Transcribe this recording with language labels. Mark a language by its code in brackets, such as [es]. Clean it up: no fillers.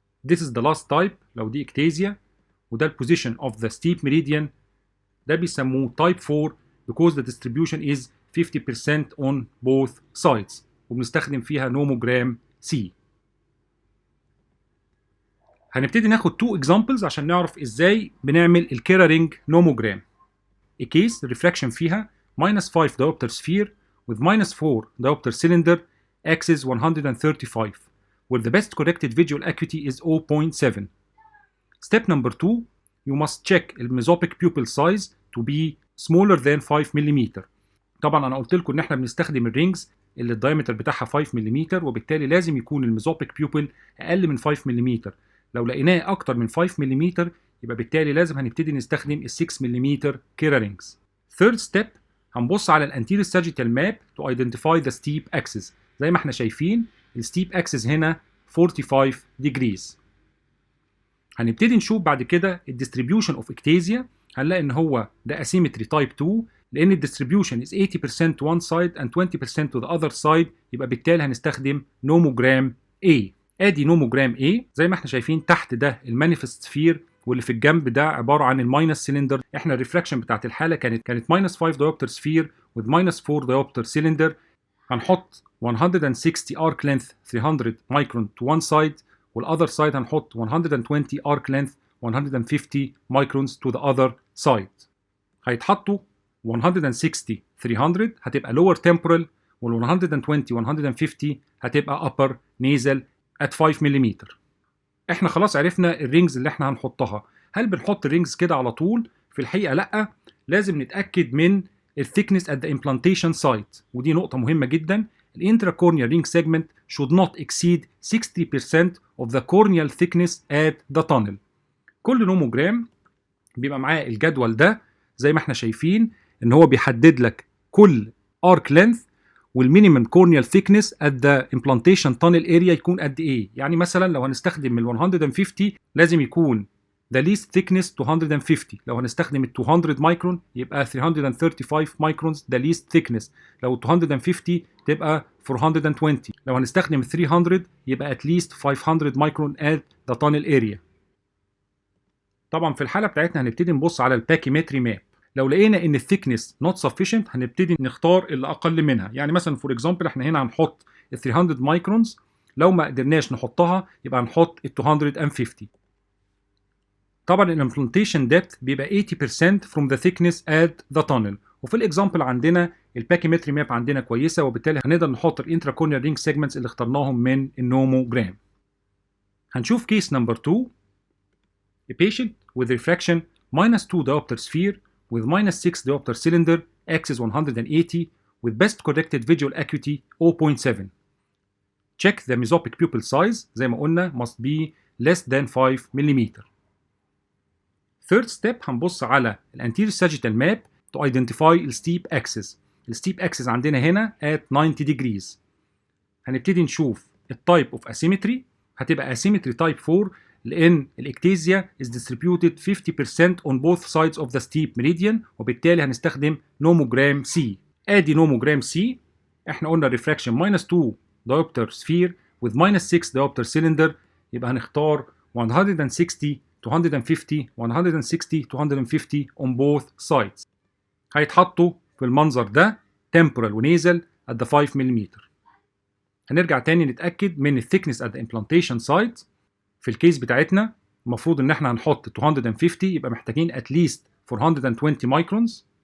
[en] This is the last type. لو دي ectasia وده ال position of the steep meridian ده بيسموه type 4 because the distribution is 50% on both sides [ar] وبنستخدم فيها [en] nomogram C. [ar] هنبتدي ناخد 2 examples عشان نعرف ازاي بنعمل الكيرا رينج نوموجرام. [en] A case refraction [ar] فيها [en] -5 diopter sphere with -4 diopter cylinder axis 135 where the best corrected visual acuity is 0.7. Step number 2, you must check the mesopic pupil size to be smaller than 5 mm. [ar] طبعا انا قلت لكم ان احنا بنستخدم الرينجز اللي الدايمتر بتاعها 5 ملم وبالتالي لازم يكون الميزوبيك بيوبل اقل من 5 ملم. لو لقيناه اكتر من 5 ملم يبقى بالتالي لازم هنبتدي نستخدم ال 6 ملم كيرا رينجز. [en] Third step [ar] هنبص على [en] الانتيريور sagittal map to identify the steep axis. [ar] زي ما احنا شايفين الستيب اكسس هنا 45 degrees. هنبتدي نشوف بعد كده [en] الديستريبيوشن of ectasia. هنلاقي ان هو ده اسيمتري تايب 2 لان الديستريبيوشن is 80% to one side and 20% to the other side [ar] يبقى بالتالي هنستخدم [en] Nomogram A. [ar] ادي نوموجرام A زي ما احنا شايفين تحت ده المانيفست سفير واللي في الجنب ده عباره عن الماينس سيلندر. احنا الريفراكشن بتاعت الحاله كانت [en] -5 diopter sphere with -4 diopter cylinder. هنحط 160 arc length 300 micron to one side [ar] والاذر سايد هنحط [en] 120 arc length 150 microns to the other side. هيتحطوا 160 300 هتبقى lower temporal وال 120 150 هتبقى upper nasal at 5 ملم. [ar] احنا خلاص عرفنا الرينجز اللي احنا هنحطها. هل بنحط الرينجز كده على طول؟ في الحقيقه لا، لازم نتاكد من الثيكنس [en] at the implantation site [ar] ودي نقطه مهمه جدا. الانتراكورنيال رينج [en] segment should not exceed 60% of the corneal thickness at the tunnel. [ar] كل نوموجرام بيبقى معاه الجدول ده زي ما احنا شايفين ان هو بيحدد لك كل arc length والمينيمم corneal thickness [en] at the implantation tunnel area [ar] يكون قد ايه. يعني مثلا لو هنستخدم ال 150 لازم يكون [en] the least thickness [ar] 250. لو هنستخدم ال 200 مايكرون يبقى 335 مايكرونز the least thickness. لو ال 250 تبقى 420. لو هنستخدم 300 يبقى at least 500 مايكرون [en] at the tunnel area. [ar] طبعا في الحالة بتاعتنا هنبتدي نبص على الباكيمتري ماب. لو لقينا ان الثيكنس نوت سفيشنت هنبتدي نختار اللي اقل منها. يعني مثلا فور اكزامبل احنا هنا هنحط ال 300 مايكرونز، لو ما قدرناش نحطها يبقى هنحط ال 250. طبعا الامبلانتيشن ديبث بيبقى [en] 80% from the thickness at the tunnel. [ar] وفي الاكزامبل عندنا الباكيمتري ماب عندنا كويسه، وبالتالي هنقدر نحط الانتراكورنيال رينج سيجمنتس اللي اخترناهم من النوموجرام. هنشوف كيس نمبر 2. [en] A patient with refraction -2 diopter sphere with -6 diopter cylinder axis 180 with best corrected visual acuity 0.7. Check the mesopic pupil size [ar] زي ما قلنا [en] must be less than 5 mm. Third step هنبص على الانتيريور sagittal map to identify الستيب axis. الستيب axis عندنا هنا at 90 degrees. [ar] هنبتدي نشوف التايب [en] Of asymmetry، هتبقى asymmetry type 4 لان الاكتيزيا is distributed 50% on both sides of the steep meridian، وبالتالي هنستخدم نوموجرام C. [ar] ادي نوموجرام C. [en] احنا قلنا refraction -2 diopter sphere with -6 diopter cylinder، [ar] يبقى هنختار [en] 160 250 160 250 on both sides. [ar] هيتحطوا في المنظر ده temporal ونيزل at the 5 mm. هنرجع تاني نتأكد من ال thickness at the implantation site. في الكيس بتاعتنا المفروض ان احنا هنحط 250، يبقى محتاجين [en] at least 420 microns.